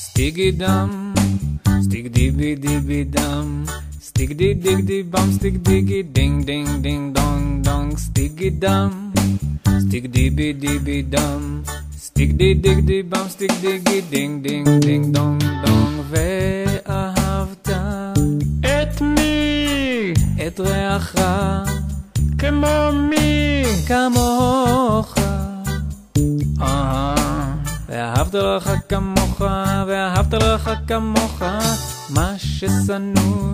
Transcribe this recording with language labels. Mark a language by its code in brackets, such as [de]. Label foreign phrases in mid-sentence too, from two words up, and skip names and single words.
[he] Stiggy dum, stick dibby dibby dum, stick di dig di bum, stick diggy ding ding ding dong dong, sticky dum, stick dibby dibby dum, stick di dig di bum, stick diggy ding ding ding dong dong. ואהבת את מי? את רעך כמו מי? כמוך. ואהבת לך כמוך, ואהבת לך כמוך, מה ששנוא